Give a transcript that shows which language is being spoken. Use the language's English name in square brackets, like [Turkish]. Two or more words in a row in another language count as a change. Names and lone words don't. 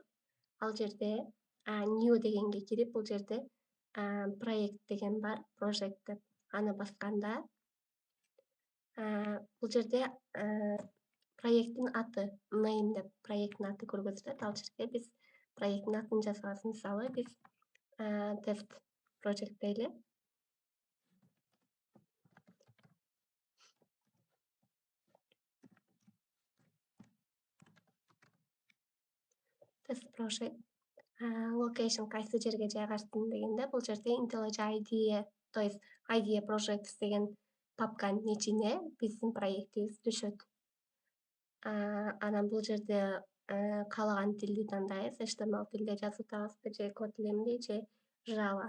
[Kyrgyz] Ал жерде new дегенге кирип, бул жерде проект деген бар, project деп. Аны басканда бул жерде проекттин аты name деп проекттин аты көргөзүлөт. Ал жерге биз проекттин атын жазабыз. Мисалы биз [English] test project [Kyrgyz] дейли. [English] Test project location [Kyrgyz] кайсы жерге жайгаштым дегенде, бул жерде IntelliJ IDE, [Russian] то есть [English] IDE projects [Kyrgyz] деген папканын ичине биздин проектибиз түшөт. Анан бул жерде каалаган тилди тандайбыз. HTML тилде жазып атабызбы же Kotlin же Java.